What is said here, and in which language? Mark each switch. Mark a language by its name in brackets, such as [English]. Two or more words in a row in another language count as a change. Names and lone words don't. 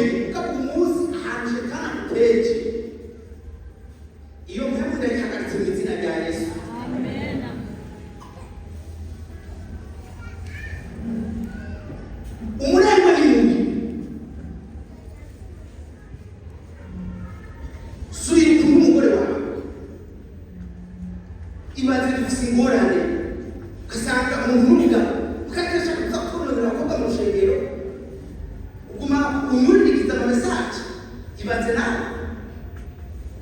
[Rundi] Ukavuga umunsi ahantu Shetani aguteje, iyo mpamvu ndayihagaritse mu izina rya Yesu. Amen. Umurengwe ni mubi. Subira ukunda umugore wawe. Ibaze dufise ingorane ugasanga umuntu n'umugabo ukagesha kuza kurondera abakobwa mu rushengero, uguma umurikiza ama mesaje. Ibaze nawe